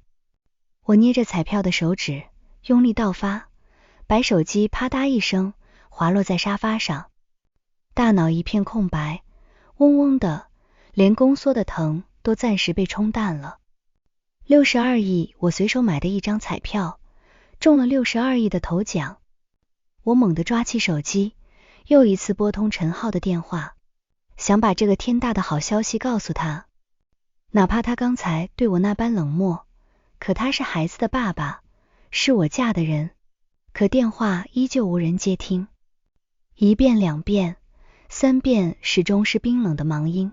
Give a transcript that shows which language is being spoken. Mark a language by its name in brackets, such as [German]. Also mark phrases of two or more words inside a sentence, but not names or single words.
[Chinese] 我捏着彩票的手指用力倒發，白手機啪嗒一聲滑落在沙發上，大腦一片空白，嗡嗡的，連宫縮的疼都暫时被冲淡了。 62億，我隨手買的一張彩票，中了62億的頭獎。我猛地抓起手機，又一次撥通陳浩的電話，想把這個天大的好消息告訴他。哪怕他剛才對我那般冷漠，可他是孩子的爸爸，是我嫁的人。可電話依舊無人接聽，一遍兩遍三遍，始終是冰冷的忙音。